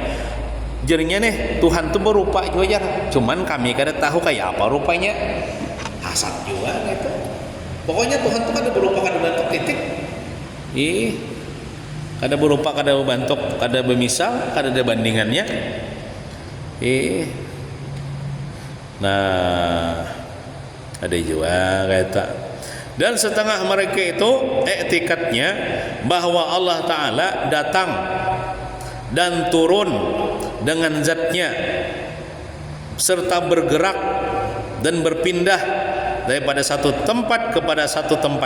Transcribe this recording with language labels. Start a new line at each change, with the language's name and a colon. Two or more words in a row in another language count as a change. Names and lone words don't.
Banjar: Jadinya nih Tuhan tuh berupa juga, cuman kami kada tahu kayak apa rupanya.
Indonesian: Hasad juga gitu.
Banjar: Pokoknya Tuhan tuh kada berupa, kada bentuk titik. Kada berupa, kada bentuk, kada bemisal, kada ada bandingannya.
Indonesian: Nah, ada juga kata. Dan setengah mereka itu etikatnya bahwa Allah Ta'ala datang dan turun dengan zatnya, serta bergerak dan berpindah daripada satu tempat kepada satu tempat.